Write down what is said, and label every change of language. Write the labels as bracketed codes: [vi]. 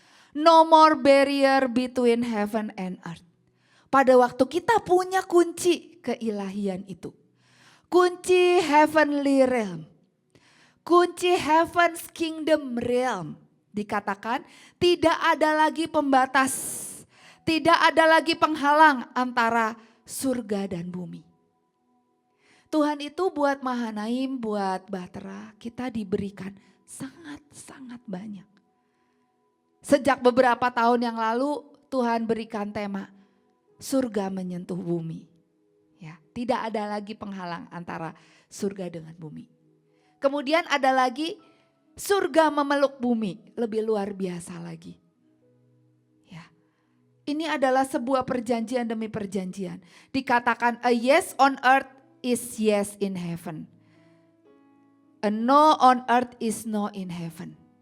[en] No more barrier between heaven and earth. [id] Pada waktu kita punya kunci keilahian itu. [en] Kunci heavenly realm. Kunci heaven's kingdom realm. [id] Dikatakan tidak ada lagi pembatas. Tidak ada lagi penghalang antara surga dan bumi. Tuhan itu buat Mahanaim, buat Bahtera, kita diberikan sangat-sangat banyak. Sejak beberapa tahun yang lalu Tuhan berikan tema surga menyentuh bumi. Ya, tidak ada lagi penghalang antara surga dengan bumi. Kemudian ada lagi surga memeluk bumi, lebih luar biasa lagi. Ya. Ini adalah sebuah perjanjian demi perjanjian. [en] Dikatakan a yes on earth is yes in heaven. A no on earth is no in heaven.